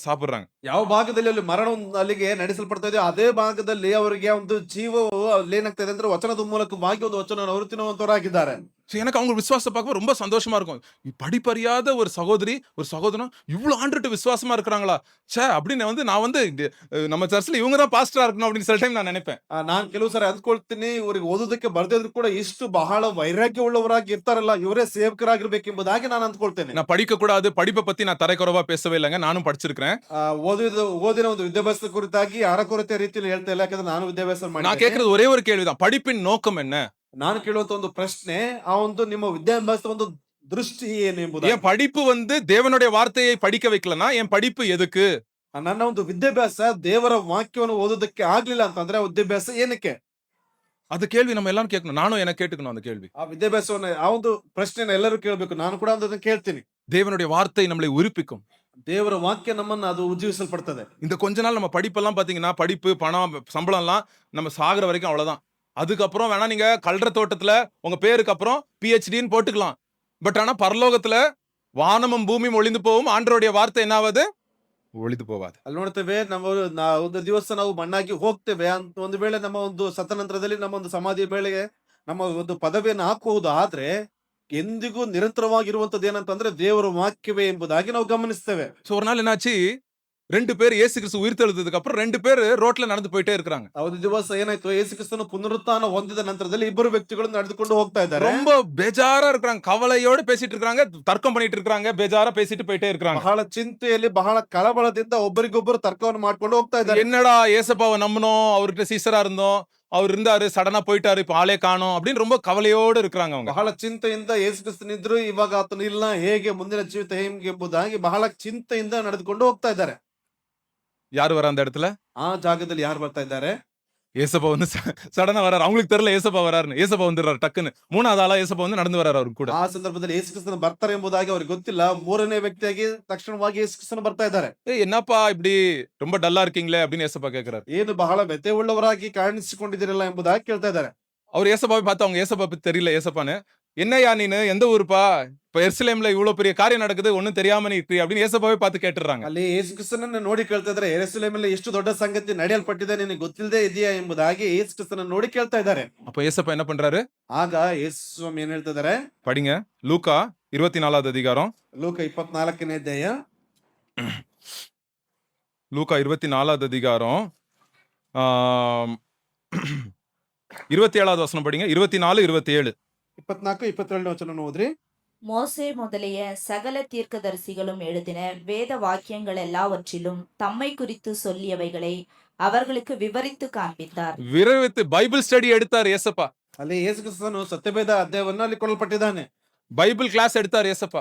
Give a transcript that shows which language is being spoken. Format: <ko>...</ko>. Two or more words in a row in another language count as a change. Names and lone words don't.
<ta>சாப்பிடுறாங்க.</ta> <kn>ಯಾವ ಭಾಗದಲ್ಲಿ ಅಲ್ಲಿ ಮರಣ ಅಲ್ಲಿಗೆ ನಡೆಸಲ್ಪಡ್ತಾ ಇದೆ ಅದೇ ಭಾಗದಲ್ಲಿ ಅವರಿಗೆ ಒಂದು ಜೀವವು ಅಲ್ಲಿ ಏನಾಗ್ತಾ ಇದೆ ಅಂದ್ರೆ ವಚನದ ಮೂಲಕವಾಗಿ ಒಂದು ವಚನವನ್ನು ಅವರು ತಿನ್ನುವಂತವರಾಗಿದ್ದಾರೆ.</kn> <ta>So எனக்கு அவங்க விசுவாசத்தை பார்க்கும்போது ரொம்ப சந்தோஷமா இருக்கும். படிப்பறியாத ஒரு சகோதரி ஒரு சகோதரன் இவ்வளவு ஆண்டுட்டு விசுவாசமா இருக்கிறாங்களா ச்சே அப்படின்னு வந்து நான் வந்து நம்ம சர்ச்சில் இவங்க தான் பாஸ்டரா இருக்கணும் அப்படின்னு சில டைம் நான் நினைப்பேன்.</ta> <kn>ನಾನ್ ಕೆಲವು ಸಾರಿ ಅಂದ್ಕೊಳ್ತೀನಿ, ಇವ್ರಿಗೆ ಓದೋದಕ್ಕೆ ಬರ್ದಿದ್ರು ಕೂಡ ಇಷ್ಟು ಬಹಳ ವೈರಾಗ್ಯ ಉಳ್ಳವರಾಗಿ ಇರ್ತಾರಲ್ಲ, ಇವರೇ ಸೇವಕರಾಗಿರ್ಬೇಕೆಂಬುದಾಗಿ ನಾನು ಅಂದ್ಕೊಳ್ತೇನೆ.</kn> <ta>நான் படிக்க கூடாது, படிப்பை பத்தி நான் தரைக்குறவா பேசவே இல்லைங்க, நானும் படிச்சிருக்கிறேன்.</ta> <kn>ಓದಿನ ಒಂದು ವಿದ್ಯಾಭ್ಯಾಸದ ಕುರಿತಾಗಿ ಅರಕೊರತೆ ರೀತಿಯಲ್ಲಿ ಹೇಳ್ತಾ ಇಲ್ಲ, ಯಾಕಂದ್ರೆ ನಾನು ವಿದ್ಯಾಭ್ಯಾಸ</kn> <ta>நான்</ta> <kn>ಮಾಡಿ.</kn> <ta>கேட்கறது ஒரே ஒரு கேள்விதான், படிப்பின் நோக்கம் என்ன?</ta> <kn>ನಾನು ಕೇಳುವಂತ ಒಂದು ಪ್ರಶ್ನೆ, ಆ ಒಂದು ನಿಮ್ಮ ವಿದ್ಯಾಭ್ಯಾಸದ ಒಂದು ದೃಷ್ಟಿ ಏನು ಎಂಬುದು.</kn> <ta>என் படிப்பு வந்து தேவனுடைய வார்த்தையை படிக்க வைக்கலனா என் படிப்பு எதுக்கு?</ta> <kn>ನನ್ನ ಒಂದು ವಿದ್ಯಾಭ್ಯಾಸ ದೇವರ ವಾಕ್ಯವನ್ನು ಓದೋದಕ್ಕೆ ಆಗ್ಲಿಲ್ಲ ಅಂತಂದ್ರೆ ಆ ವಿದ್ಯಾಭ್ಯಾಸ ಏನಕ್ಕೆ?</kn> <ta>அது ಕೇಳ್ವಿ நம்ம எல்லாரும் கேட்கணும், நானும் எனக்கு கேட்டுக்கணும் அந்த கேள்வி.</ta> <kn>ಆ ವಿದ್ಯಾಭ್ಯಾಸವನ್ನ ಆ ಒಂದು ಪ್ರಶ್ನೆನ ಎಲ್ಲರೂ ಕೇಳಬೇಕು, ನಾನು ಕೂಡ ಅದನ್ನ ಕೇಳ್ತೀನಿ.</kn> <ta>தேவனுடைய வார்த்தை நம்மளை உயிர்ப்பிக்கும்.</ta> <kn>ದೇವರ ವಾಕ್ಯ ನಮ್ಮನ್ನ ಅದು ಉಜ್ಜೀವಿಸಲ್ಪಡ್ತದೆ.</kn> <ta>இந்த கொஞ்ச நாள் நம்ம படிப்பெல்லாம் பாத்தீங்கன்னா, படிப்பு பணம் சம்பளம் எல்லாம் நம்ம சாகுற வரைக்கும் அவ்வளவுதான். அதுக்கப்புறம் வேணா நீங்க கல்ற தோட்டத்துல உங்க பேருக்கு அப்புறம் PhDன்னு போட்டுக்கலாம். பட் ஆனா பரலோகத்துல வானமும் பூமியும் ஒளிந்து போகும், ஆண்டவருடைய வார்த்தை என்னாவது? ஒளிந்து போவாது.</ta> <kn>ಅಲ್ಲಿ ನೋಡ್ತೇವೆ, ನಾವು ಒಂದು ದಿವಸ ನಾವು ಮಣ್ಣಾಗಿ ಹೋಗ್ತೇವೆ ಅಂತ ಒಂದು ವೇಳೆ ನಮ್ಮ ಒಂದು ಸತ್ತ ನಂತರದಲ್ಲಿ ನಮ್ಮ ಒಂದು ಸಮಾಧಿ ವೇಳೆಗೆ ನಮ್ಮ ಒಂದು ಪದವಿಯನ್ನು ಹಾಕುವುದು, ಆದ್ರೆ ಎಂದಿಗೂ ನಿರಂತರವಾಗಿರುವಂತದ್ದು ಏನಂತಂದ್ರೆ ದೇವರ ವಾಕ್ಯವೇ ಎಂಬುದಾಗಿ ನಾವು ಗಮನಿಸ್ತೇವೆ.</kn> <ta>சோ ஒரு நாள் என்னாச்சு, 2 பேர் இயேசு கிறிஸ்து உயிர்த்தெழுந்ததுக்கு அப்புறம் 2 பேர் ரோட்ல நடந்து போயிட்டே இருக்காங்க.</ta> <kn>ಆ ಒಂದು ದಿವಸ ಏನಾಯ್ತು, ಯೇಸು ಕ್ರಿಸ್ತನು ಪುನರುತ್ಥಾನ ಹೊಂದಿದ ನಂತರದಲ್ಲಿ ಇಬ್ಬರು ವ್ಯಕ್ತಿಗಳು ನಡೆದುಕೊಂಡು ಹೋಗ್ತಾ ಇದ್ದಾರೆ.</kn> <ta>ரொம்ப பேஜாரா இருக்காங்க, கவலையோட பேசிட்டு இருக்காங்க, தர்க்கம் பண்ணிட்டு இருக்காங்க, பேஜாரா பேசிட்டு போயிட்டே இருக்காங்க.</ta> <kn>ಬಹಳ ಚಿಂತೆಯಲ್ಲಿ ಬಹಳ ಕಳವಳದಿಂದ ಒಬ್ಬರಿಗೊಬ್ಬರು ತರ್ಕವನ್ನು ಮಾಡ್ಕೊಂಡು ಹೋಗ್ತಾ ಇದ್ದಾರೆ.</kn> <ta>என்னடா ஏசப்பாவை நம்பணும், அவர்கிட்ட சீசரா இருந்தோம், அவர் இருந்தாரு சடனா போயிட்டாரு, இப்ப ஆளே காணோம் அப்படின்னு ரொம்ப கவலையோட இருக்காங்க அவங்க.</ta> <kn>ಬಹಳ ಚಿಂತೆಯಿಂದ ಯೇಸು ಕ್ರಿಸ್ತನಿದ್ರು, ಇವಾಗ ಆತನು ಇಲ್ಲ, ಹೇಗೆ ಮುಂದಿನ ಜೀವಿತ ಹೇಗೆ ಎಂಬುದಾಗಿ ಬಹಳ ಚಿಂತೆಯಿಂದ ನಡೆದುಕೊಂಡು ಹೋಗ್ತಾ ಇದ್ದಾರೆ.</kn> <ta>யாரு வர அந்த இடத்துல?</ta> <kn>ಆ ಜಾಗದಲ್ಲಿ ಯಾರು ಬರ್ತಾ ಇದ್ದಾರೆ?</kn> <ta>ஏசப்பா வந்து சடனா வராரு, அவங்களுக்கு தெரியல ஏசப்பா வராருன்னு. ஏசப்பா வந்துடுறாரு டக்குன்னு, 3வது ஆளா ஏசப்பா வந்து நடந்து வராரு அவரு கூட.</ta> <kn>ಆ ಸಂದರ್ಭದಲ್ಲಿ ಯೇಸು ಕ್ರಿಸ್ತನು ಬರ್ತಾರೆ ಎಂಬುದಾಗಿ ಅವ್ರಿಗೆ ಗೊತ್ತಿಲ್ಲ, 3ನೇ ವ್ಯಕ್ತಿಯಾಗಿ ತಕ್ಷಣವಾಗಿ ಯೇಸು ಕ್ರಿಸ್ತನು ಬರ್ತಾ ಇದ್ದಾರೆ.</kn> <ta>என்னப்பா இப்படி ரொம்ப டல்லா இருக்கீங்களே அப்படின்னு ஏசப்பா கேக்குறாரு.</ta> <kn>ಏನು ಬಹಳ ವ್ಯಥೆ ಉಳ್ಳವರಾಗಿ ಕಾಣಿಸಿಕೊಂಡಿದ್ದೀರಲ್ಲ ಎಂಬುದಾಗಿ ಕೇಳ್ತಾ ಇದ್ದಾರೆ.</kn> <ta>அவர் ஏசப்பாவை பார்த்து, அவங்க ஏசப்பா பத்தி தெரியல ஏசப்பான்னு, என்னையா நீனு எந்த ஊருப்பா, இப்ப எருசலேம்ல இவ்வளவு பெரிய காரியம் நடக்குது, ஒண்ணும் தெரியாம நீ இருக்கீ அப்படின்னு ஏசப்பாவை பார்த்து கேட்டுறாங்க.</ta> <kn>ಅಲ್ಲಿ ಯೇಸು ಕ್ರಿಸ್ತನನ್ನ ನೋಡಿ ಕೇಳ್ತಾ ಇದ್ದಾರೆ, ಯೆರೂಸಲೇಮಲ್ಲಿ ಎಷ್ಟು ದೊಡ್ಡ ಸಂಗತಿ ನಡೆಯಲ್ಪಟ್ಟಿದೆ ನಿನಗೆ ಗೊತ್ತಿಲ್ಲದೆ ಇದೆಯಾ ಎಂಬುದಾಗಿ ಯೇಸು ಕ್ರಿಸ್ತನನ್ನ ನೋಡಿ ಕೇಳ್ತಾ ಇದ್ದಾರೆ.</kn> <ta>அப்ப ஏசப்பா என்ன பண்றாரு?</ta> <kn>ಆಗ ಯೇಸು ಸ್ವಾಮಿ ಏನ್ ಹೇಳ್ತಾ ಇದ್ದಾರೆ?</kn> <ta>படிங்க, லூக்கா 24வது அதிகாரம்.</ta> <kn>ಲೋಕ 24ನೇ ಅಧ್ಯಾಯ.</kn> <ta>லூக்கா 24வது அதிகாரம் 27வது வசனம் படிங்க. 24, 27. 24,</ta> <kn>27ನೇ ವಚನ ಓದ್ರಿ.</kn> <ta>மோசே முதலிய சகல தீர்க்கதரிசிகளும் எழுதின வேத வாக்கியங்கள் எல்லாவற்றிலும் தம்மை குறித்து சொல்லியவைகளை அவர்களுக்கு விவரித்து காண்பித்தார். விவரித்து</ta> <en>Bible study</en> <ta>எடுத்தார் ஏசப்பா.</ta> <kn>ಅಲ್ಲಿ ಯೇಸು ಕ್ರಿಸ್ತನು ಸತ್ಯವೇದ ಅಧ್ಯಾಯವನ್ನ ಅಲ್ಲಿ ಕೊಡಲ್ಪಟ್ಟಿದ್ದಾನೆ.</kn> <en>Bible class</en> <ta>எடுத்தார் ஏசப்பா.</ta>